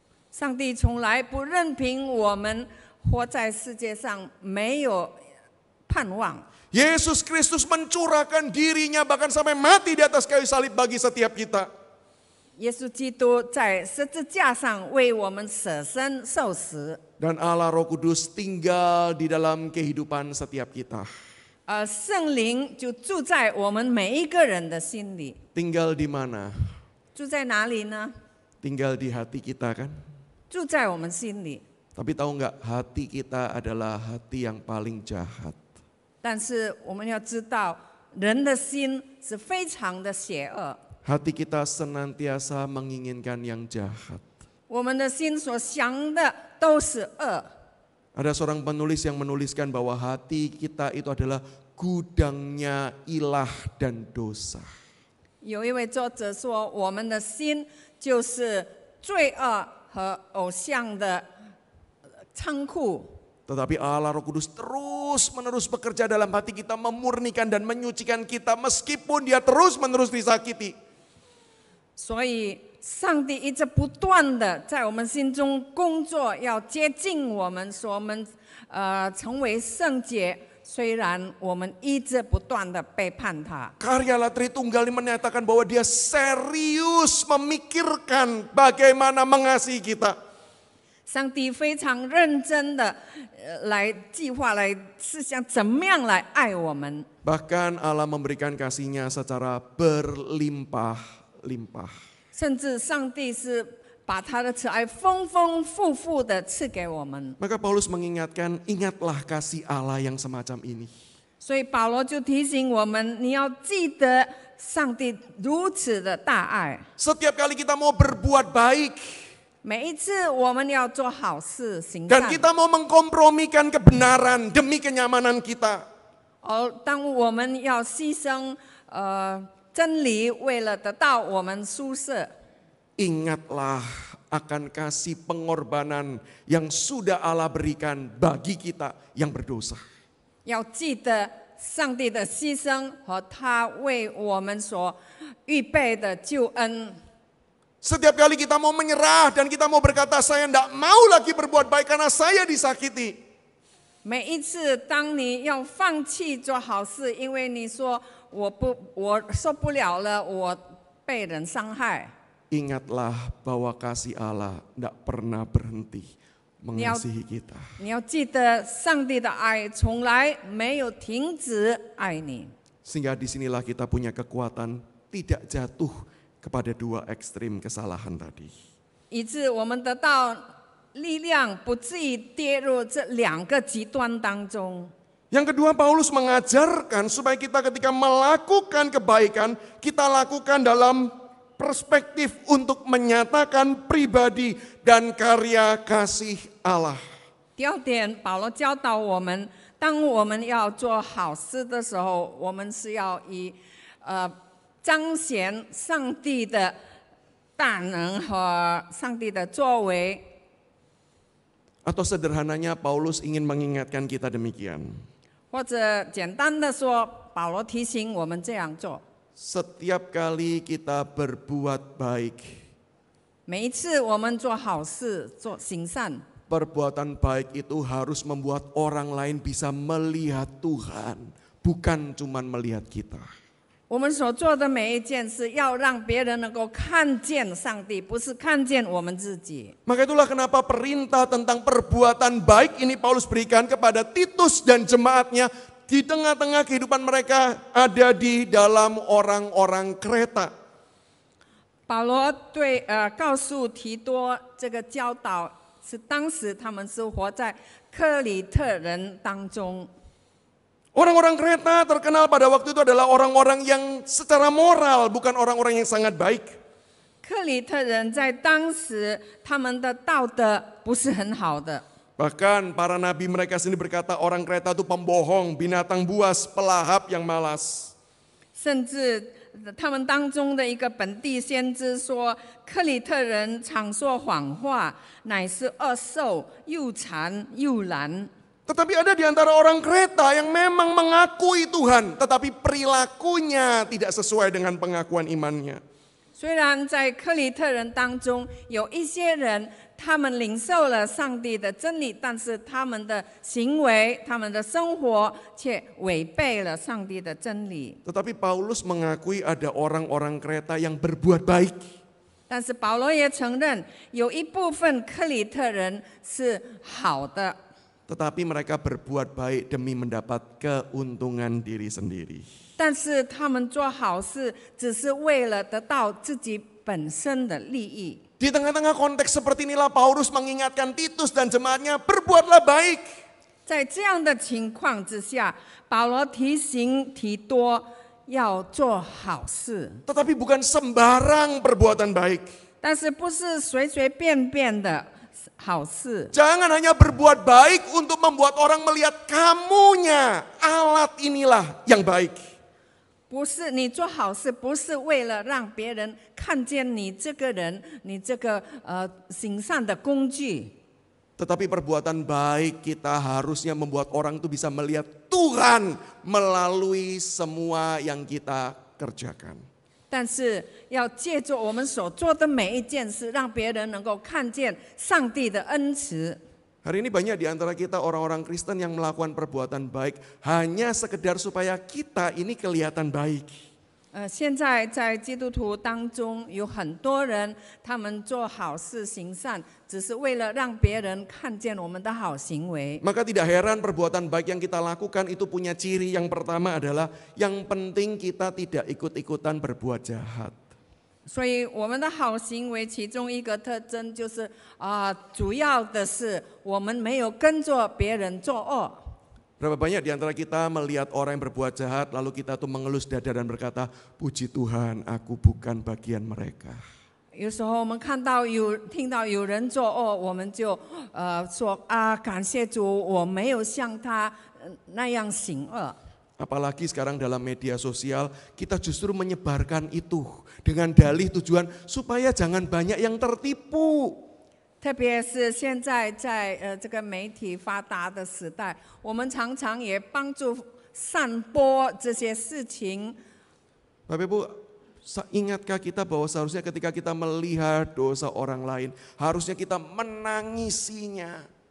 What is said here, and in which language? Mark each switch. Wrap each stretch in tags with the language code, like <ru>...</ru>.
<zh>上帝从来不任凭我们活在世界上没有盼望。</zh> <id>Yesus Kristus mencurahkan dirinya bahkan sampai mati di atas kayu salib bagi setiap kita.</id> <zh>耶稣基督在十字架上为我们舍身受死，</zh> <id>Dan Allah Roh Kudus tinggal di dalam kehidupan setiap kita.</id> <zh>圣灵就住在我们每一个人的心里。</zh> <id>Tinggal di mana?</id> <zh>住在哪里呢？</zh> <id>Tinggal di hati kita kan?</id> <zh>住在我们心里。</zh> <id>Tapi tahu nggak, hati kita adalah hati yang paling jahat.</id> <zh>但是我们要知道，人的心是非常的邪恶。</zh> <id>Hati kita senantiasa menginginkan yang jahat.</id> <zh>我们的心所想的都是恶。</zh> <id>Ada seorang penulis yang menuliskan bahwa hati kita itu adalah gudangnya ilah dan dosa.</id> <zh>有一位作者说，我们的心就是罪恶和偶像的仓库。</zh> <id>Tetapi Allah Roh Kudus terus-menerus bekerja dalam hati kita, memurnikan dan menyucikan kita meskipun dia terus-menerus disakiti.</id> <zh>所以，上帝一直不断的在我们心中工作，要接近我们，使我们成为圣洁。虽然我们一直不断的背叛他。</zh> <id>Karya Allah Tritunggal ini menyatakan bahwa dia serius memikirkan bagaimana mengasihi kita.</id> <zh>上帝非常认真的来计划，来是想怎么样来爱我们。</zh> <id>Bahkan Allah memberikan kasih-Nya secara berlimpah-limpah.</id> <zh>甚至上帝是把他的慈爱丰丰富富的赐给我们。</zh> <id>Maka Paulus mengingatkan, ingatlah kasih Allah yang semacam ini.</id> <zh>所以保罗就提醒我们，你要记得上帝如此的大爱。</zh> <id>Setiap kali kita mau berbuat baik,</id> <zh>每一次我们要做好事行</zh> <id>dan</id> <zh>善，</zh> <id>kita mau mengkompromikan kebenaran demi kenyamanan kita.</id> <zh>当我们要牺牲真理，为了得到我们舒适，</zh> <id>Ingatlah akan kasih pengorbanan yang sudah Allah berikan bagi kita yang berdosa.</id> <zh>要记得上帝的牺牲和他为我们所预备的救恩。</zh> <id>Setiap kali kita mau menyerah dan kita mau berkata, saya tidak mau lagi berbuat baik karena saya disakiti.</id> <zh>每一次当你要放弃做好事，因为你说我受不了了，我被人伤害。</zh> <id>Ingatlah bahwa kasih Allah tidak pernah berhenti mengasihi kita.</id> <zh>你要记得，上帝的爱从来没有停止爱你。</zh> <id>Sehingga disinilah kita punya kekuatan tidak jatuh kepada dua ekstrim kesalahan tadi.</id> <zh>以致我们得到力量，不至于跌入这两个极端当中。</zh> <id>Yang kedua, Paulus mengajarkan supaya kita ketika melakukan kebaikan, kita lakukan dalam perspektif untuk menyatakan pribadi dan karya kasih Allah.</id> <zh>第二点，保罗教导我们，当我们要做好事的时候，我们是要以彰显上帝的大能和上帝的作为。</zh> <id>Atau sederhananya Paulus ingin mengingatkan kita demikian.</id> <zh>或者简单的说，保罗提醒我们这样做：</zh> <id>Setiap kali kita berbuat baik,</id> <zh>每一次我们做好事、做行善，</zh> <id>perbuatan baik itu harus membuat orang lain bisa melihat Tuhan bukan cuman melihat kita.</id> <zh>我们所做的每一件事，要让别人能够看见上帝，不是看见我们自己。</zh> <id>Maka itulah kenapa perintah tentang perbuatan baik ini Paulus berikan kepada Titus dan jemaatnya di tengah-tengah kehidupan mereka ada di dalam orang-orang Kreta.</id> <zh>保罗告诉提多这个教导，是当时他们是活在克里特人当中。</zh> <id>Orang-orang Kreta terkenal pada waktu itu adalah orang-orang yang secara moral, bukan orang-orang yang sangat baik.</id> <zh>克里特人在当时他们的道德不是很好的，</zh> <id>Bahkan para nabi mereka sendiri berkata orang Kreta itu pembohong, binatang buas, pelahap yang malas.</id> <zh>甚至他们当中的一个本地先知说，克里特人常说谎话，乃是恶兽，又馋又懒。</zh> <id>Tetapi ada di antara orang Kreta yang memang mengakui Tuhan, tetapi perilakunya tidak sesuai dengan pengakuan imannya.</id> <zh>虽然在克里特人当中有一些人，他们领受了上帝的真理，但是他们的行为、他们的生活却违背了上帝的真理。</zh> <id>Tetapi Paulus mengakui ada orang-orang Kreta yang berbuat baik.</id> <zh>但是保罗也承认，有一部分克里特人是好的。</zh> <id>Tetapi mereka berbuat baik demi mendapat keuntungan diri sendiri.</id> <zh>但是他们做好事，只是为了得到自己本身的利益。</zh> <id>Di tengah-tengah konteks seperti inilah Paulus mengingatkan Titus dan jemaatnya, berbuatlah baik.</id> <zh>在这样的情况之下，保罗提醒提多要做好事，</zh> <id>Tetapi bukan sembarang perbuatan baik.</id> <zh>但是不是随随便便的好事。</zh> <id>Jangan hanya berbuat baik untuk membuat orang melihat kamunya. Alat inilah yang baik.</id> <zh>不是你做好事，不是为了让别人看见你这个人，你这个行善的工具。</zh> <id>Tetapi perbuatan baik kita harusnya membuat orang itu bisa melihat Tuhan melalui semua yang kita kerjakan.</id> <zh>但是要借助我们所做的每一件事，让别人能够看见上帝的恩慈。</zh> <id>Hari ini banyak di antara kita orang-orang Kristen yang melakukan perbuatan baik hanya sekedar supaya kita ini kelihatan baik.</id> <zh>现在在基督徒当中有很多人，他们做好事行善，只是为了让别人看见我们的好行为。</zh> <id>Maka tidak heran perbuatan baik yang kita lakukan itu punya ciri yang pertama adalah yang penting kita tidak ikut-ikutan berbuat jahat.</id> <zh>所以我们的好行为其中一个特征就是主要的是我们没有跟着别人作恶。</zh> <id>Berapa banyak di antara kita melihat orang yang berbuat jahat lalu kita tuh mengelus dada dan berkata, puji Tuhan aku bukan bagian mereka.</id> <zh>有时候我们听到有人作恶，我们就说感谢主，我没有像他那样行恶。</zh> <id>Apalagi sekarang dalam media sosial kita justru menyebarkan itu dengan dalih tujuan supaya jangan banyak yang tertipu.</id> <zh>特别是现在在这个媒体发达的时代，我们常常也帮助散播这些事情。</zh> <id>Bapak Ibu, ingatkah kita bahwa seharusnya ketika kita melihat dosa orang lain, harusnya kita menangisinya.</id>